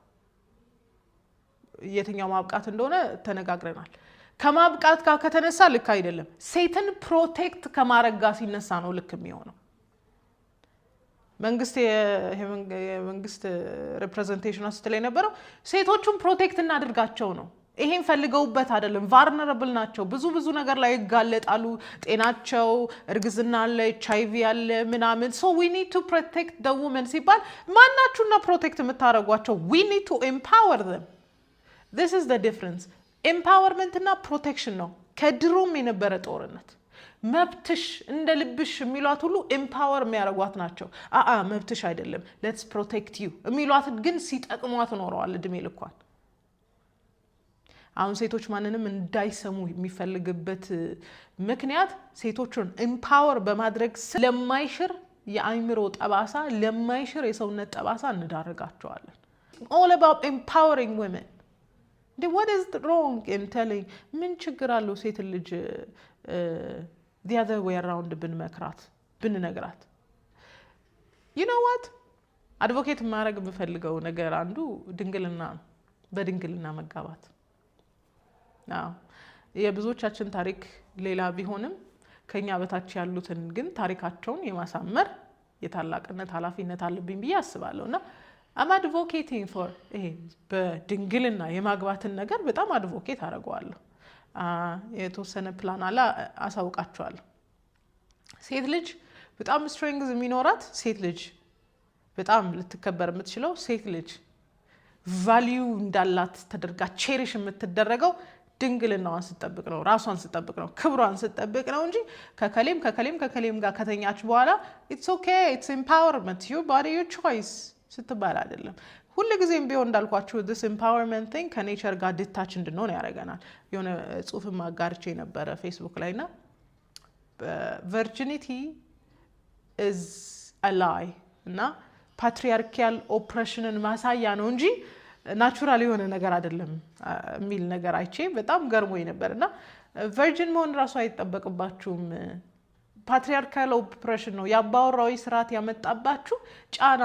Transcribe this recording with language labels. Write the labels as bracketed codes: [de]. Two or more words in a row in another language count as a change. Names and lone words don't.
[am] የትኛው ማብቃት እንደሆነ ተነጋግረናል። ከማብቃት ጋር ከተነሳ ልክ አይደለም። ሴትን ፕሮቴክት ከማድረግ ጋር ሲነሳ ነው ልክ የሚሆነው። መንግስት ሪፕሬዘንቴሽን ስትል የነበረው ሴቶቹን ፕሮቴክት እናድርጋቸው ነው። ይሄን ፈልገውበት አይደለም። ቫልነራብል ናቸው፣ ብዙ ነገር ላይ ይጋለጣሉ። ጤናቸው፣ እርግዝና አለ፣ HIV አለ ምናምን። [en] so we need to protect the women [am] ሲባል ማናችሁና ፕሮቴክት የምታረጓቸው? [en] we need to empower them. this is the difference. [am] empowerment እና protection ነው ከድሮም የነበረ ጦርነት። መብትሽ እንደ ልብሽ የሚሏት ሁሉ ኤምፓወር የሚያደርጓት ናቸው። መብትሽ አይደለም [en] let's protect you [am] የሚሏት ግን ሲጠቅሟት ኖረዋል እድሜ ልኳን። አሁን ሴቶች ማንንም እንዳይሰሙ የሚፈልግበት ምክንያት ሴቶችን ኤምፓወር በማድረግ ስለማይሽር የአይምሮ ጠባሳ፣ ለማይሽር የሰውነት ጠባሳ እንዳረጋቸዋለን። [en] all about empowering women. what is wrong in telling [am] ምን ችግር አለው ሴት ልጅ [en] the other way around [am] ብንመክራት ብንነግራት? [en] you know what [am] አድቮኬት ማድረግ የምፈልገው ነገር አንዱ ድንግልና ነው። በድንግልና መጋባት የብዙዎቻችን ታሪክ ሌላ ቢሆንም ከኛ በታች ያሉትን ግን ታሪካቸውን የማሳመር የታላቅነት ኃላፊነት አለብኝ ብዬ አስባለሁና [en] I'm advocating for [am] በድንግልና የማግባትን ነገር በጣም አድቮኬት አደርገዋለሁ። የተወሰነ ፕላን አለ አሳውቃቸዋለሁ። ሴት ልጅ በጣም ስትሬንግዝ የሚኖራት ሴት ልጅ በጣም ልትከበር የምትችለው ሴት ልጅ ቫልዩ እንዳላት ተደርጋ ቼሪሽ የምትደረገው ድንግልናዋን ስትጠብቅ ነው፣ ራሷን ስትጠብቅ ነው፣ ክብሯን ስትጠብቅ ነው እንጂ ከከሌም ጋር ከተኛች በኋላ [en] it's okay it's empowerment your body your choice [am] ስትባል አይደለም። ሁሉ ጊዜም ቢሆን እንዳልኳችሁ [en] this empowerment thing [am] ከኔቸር ጋር ዲታች እንድንሆን ያደርገናል። የሆነ ጽሁፍም አጋርቼ ነበረ ፌስቡክ ላይና [en] virginity is a lie [am] እና [en] patriarchal oppression [am] ማሳያ ነው እንጂ ናቹራል የሆነ ነገር አይደለም የሚል ነገር አይቼ በጣም ገርሞኝ ነበርና ቨርጂን መሆን ራሱ አይጠበቅባችሁም። [en] patriarchal oppression [am] ነው ያባወራዊ ስርዓት ያመጣባችሁ ጫና